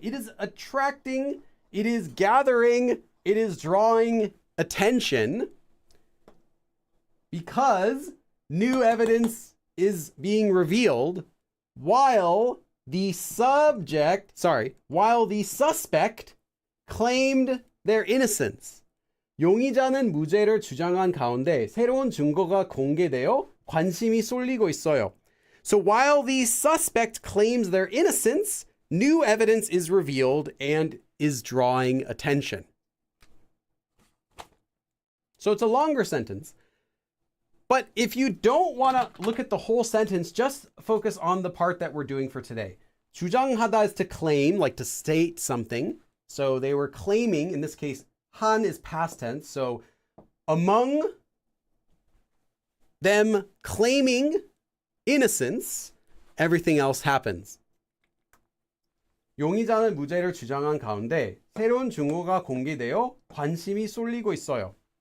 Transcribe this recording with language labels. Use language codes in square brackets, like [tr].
[en] It is attracting, it is gathering, it is drawing attention because new evidence is being revealed while the suspect claimed their innocence. [ko] 용의자는 무죄를 주장한 가운데 새로운 증거가 공개되어 관심이 쏠리고 있어요. [en] So while the suspect claims their innocence, new evidence is revealed and is drawing attention. So it's a longer sentence. But if you don't want to look at the whole sentence, just focus on the part that we're doing for today. 주장하다 is to claim, like to state something. So they were claiming, in this case, 한 is past tense. So among them claiming innocence, everything else happens. [ko] 용의자는 무죄를 주장한 가운데 새로운 증거가 공개되어 관심이 쏠리고 있어요.